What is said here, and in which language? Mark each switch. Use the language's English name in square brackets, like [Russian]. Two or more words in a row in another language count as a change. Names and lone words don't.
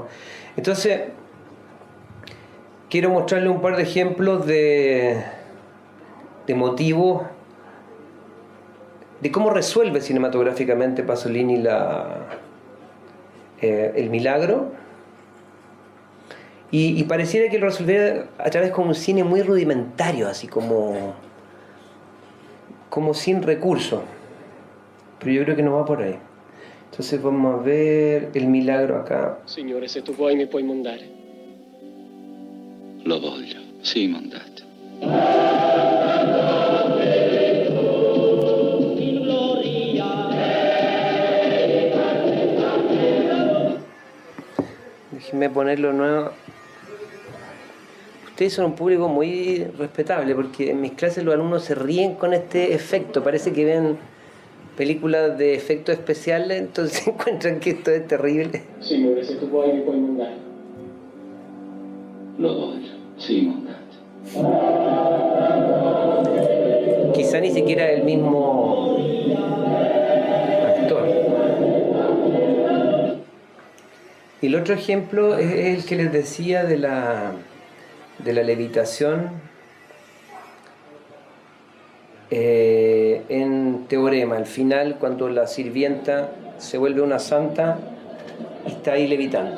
[Spanish] Entonces, quiero mostrarle un par de ejemplos de motivos de cómo resuelve cinematográficamente Pasolini el milagro, y pareciera que lo resolviera a través de un cine muy rudimentario, así como sin recursos, pero yo creo que no va por ahí. Entonces vamos a ver el milagro acá. [Italian] Signore, se tu vuoi mi puoi mondare. Lo voglio, sì, mondate. [Spanish] Déjenme ponerlo nuevo. Ustedes son un público muy respetable, porque en mis clases los alumnos se ríen con este efecto. Parece que ven películas de efectos especiales, entonces encuentran que esto es terrible. [Italian] Signore, se tu vuoi mi puoi mondare. Lo voglio, sì, mondate. [Spanish] Quizá ni siquiera el mismo actor. Y el otro ejemplo es el que les decía de la levitación en Teorema, al final, cuando la sirvienta se vuelve una santa y está ahí levitando.